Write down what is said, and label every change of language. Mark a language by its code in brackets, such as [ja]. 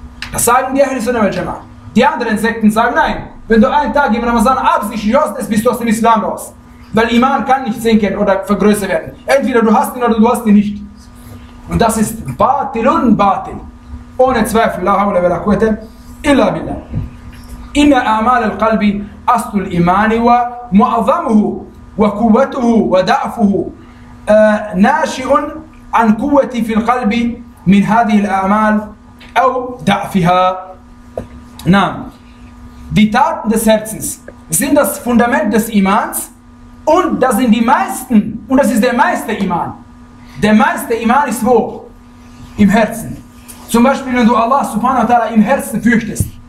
[de] Das sagen die Ahlus Sunnah wal Jamaa. Die anderen Sekten sagen, nein. Wenn du einen Tag im Ramadan absichtlich hast, bist du aus dem Islam raus. Weil Iman kann nicht sinken oder vergrößert werden. Entweder du hast ihn oder du hast ihn nicht. Und das ist Batil und Batil. Ohne Zweifel. [ar] La hawla wa la quwwata illa billah. Inna a'mal al-qalbi أصل الإيمان ومعظمه وقوته وضعفه ناشئ عن قوة في القلب من هذه الأعمال أو ضعفها. نعم. [de] Die Taten des Herzens sind das Fundament des Imans und das sind die meisten und das ist der meiste Iman. Der meiste Iman ist wo? Im Herzen. Zum Beispiel, wenn du Allah subhanahu wa ta'ala im Herzen fürchtest.